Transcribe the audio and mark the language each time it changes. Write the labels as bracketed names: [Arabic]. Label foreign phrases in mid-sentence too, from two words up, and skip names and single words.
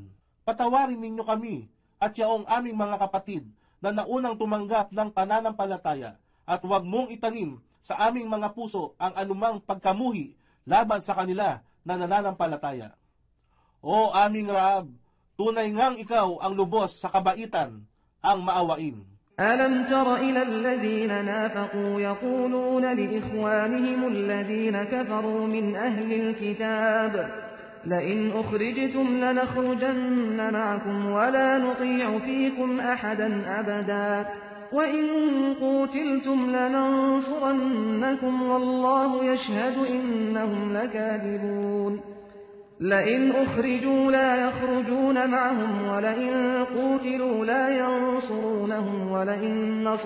[Filipino] Patawarin ninyo kami at yaong aming mga kapatid na naunang tumanggap ng pananampalataya, at huwag mong itanim sa aming mga puso ang anumang pagkamuhi laban sa kanila na nananampalataya. O aming Rab, tunay ngang ikaw ang lubos sa kabaitan, ang maawain. [Arabic] ألم تر إلى الذين نافقوا يقولون لإخوانهم الذين كفروا من أهل الكتاب لئن أخرجتم لنخرجن معكم ولا نطيع فيكم أحدا أبدا وإن قوتلتم لننصرنكم والله يشهد إنهم لكاذبون لئن أخرجوا لا يخرجون معهم ولئن قوتلوا لا ينصرونهم ولئن